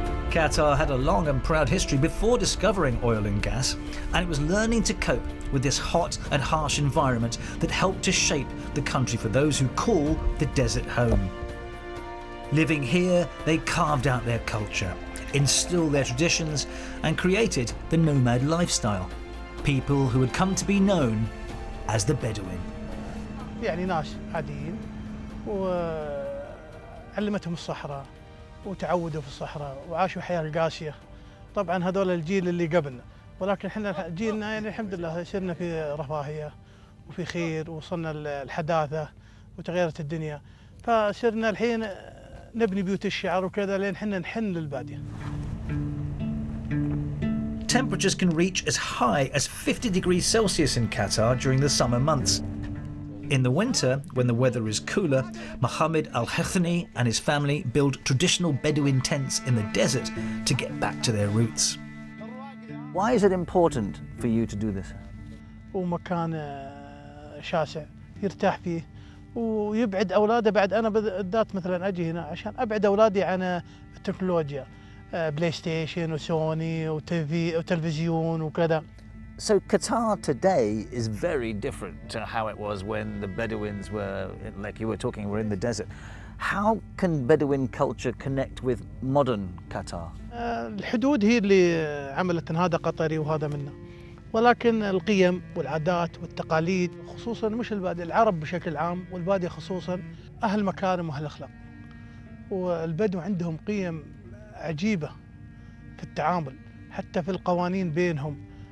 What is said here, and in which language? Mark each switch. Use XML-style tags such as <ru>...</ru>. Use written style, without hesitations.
<en>Qatar had a long and proud history before discovering oil and gas, and it was learning to cope with this hot and harsh environment that helped to shape the country for those who call the desert home. Living here, they carved out their culture, instilled their traditions, and created the nomad lifestyle. People who had come to be known as the Bedouin.</en> <ar>يعني ناس عاديين وعلمتهم الصحراء وتعودوا في الصحراء وعاشوا حياة القاسية. طبعا هذول الجيل اللي قبلنا، ولكن احنا جيلنا يعني الحمد لله صرنا في رفاهية وفي خير، وصلنا الحداثة وتغيرت الدنيا، فصرنا الحين نبني بيوت الشعر وكذا لين احنا نحن للبادية.</ar> <en>Temperatures can reach as high as 50 degrees Celsius in Qatar during the summer months. In the winter, when the weather is cooler, Mohammed Al-Hathani and his family build traditional Bedouin tents in the desert to get back to their roots. Why is it important for you to do this?</en> <ar>ومكان شاسع يرتاح فيه ويبعد أولاده. بعد أنا بالذات مثلا أجي هنا عشان أبعد أولادي عن التكنولوجيا، بلاي ستيشن وسوني وتلفزيون وكذا.</ar> <en>So Qatar today is very different to how it was when the Bedouins were, like you were talking, were in the desert. How can Bedouin culture connect with modern Qatar?</en> <ar>الحدود هي اللي عملت ان هذا قطري وهذا منا، ولكن القيم والعادات والتقاليد خصوصا مش البادية، العرب بشكل عام والبادية خصوصا أهل مكارم وأهل أخلاق، والبدو عندهم قيم عجيبة في التعامل حتى في القوانين بينهم.</ar>